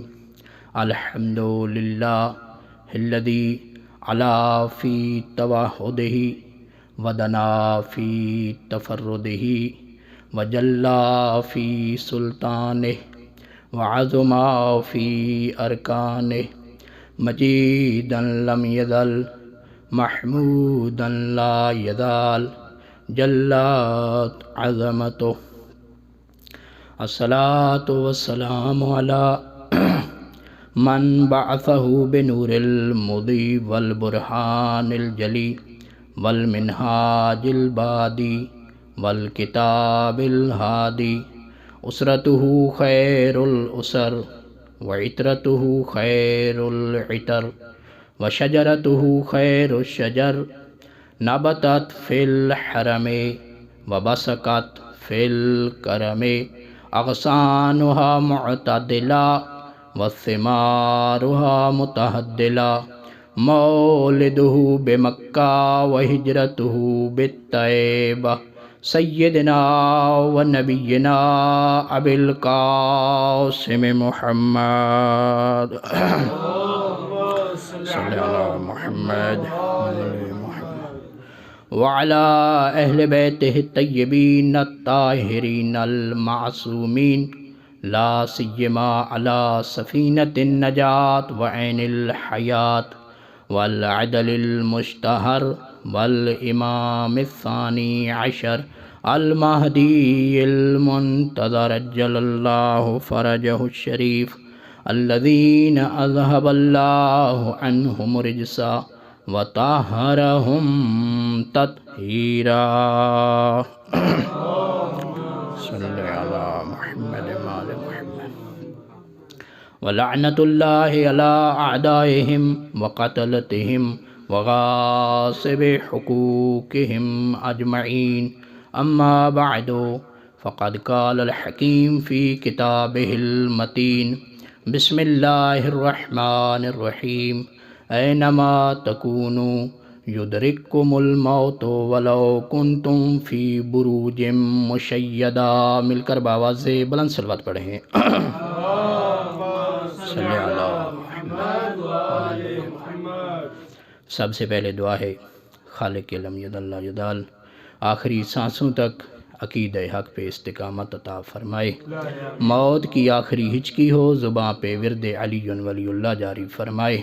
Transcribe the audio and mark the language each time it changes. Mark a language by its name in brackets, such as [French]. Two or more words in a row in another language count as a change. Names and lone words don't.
[Arabic] الحمد للہ الذی علا فی توحدہ ودنا فی تفردہ وجلا فی سلطانہ وعظما فی ارکانہ مجیدا لم یزل محمودا لا یزال جلت عظمتہ الصلاۃ والسلام علی من بعثہ بنور المضی والبرہان الجلی والمنہاج البادی والکتاب الہادی اسرتہ خیر الاسر وعطرتہ خیر العطر وشجرتہ خیر الشجر نبتت فی الحرم وبسقت فی الکرم اغصانها معتدلا وثمارها متہدلا مولدہ بمکہ وہجرتہ بالطیبہ سیدنا ونبینا ابی القاسم محمد صلی علی محمد وعلى اہل بیتہ الطیبین الطاہرین المعصومین لا سیما علی سفینۃ النجاة وعین الحیاة والعدل المشتہر والامام الثانی عشر المہدی المنتظر عجل اللہ فرجہ الشریف الذین اذہب اللہ عنہم رجسا وطہرہم تطہیرا صلی علی محمد وآل محمد ولعنت اللہ علی اعدائہم وقتلتہم وغاصب حقوقہم اجمعین اما بعد فقد قال الحکیم فی کتابہ المتین بسم اللہ الرحمن الرحیم اینما تکونوا یدرککم الموت ولو کنتم فی بروج مشیدہ [Urdu] مل کر باواز سے بلند صلوات پڑھیں [Arabic] صلی اللہ [Urdu] سب سے پہلے دعا ہے [Arabic] خالق لم ید اللہ جدال [Urdu] آخری سانسوں تک عقیدہ حق پہ استقامت عطا فرمائے موت کی آخری ہچکی ہو زباں پہ ورد [Arabic] علی ولی اللہ [Urdu] جاری فرمائے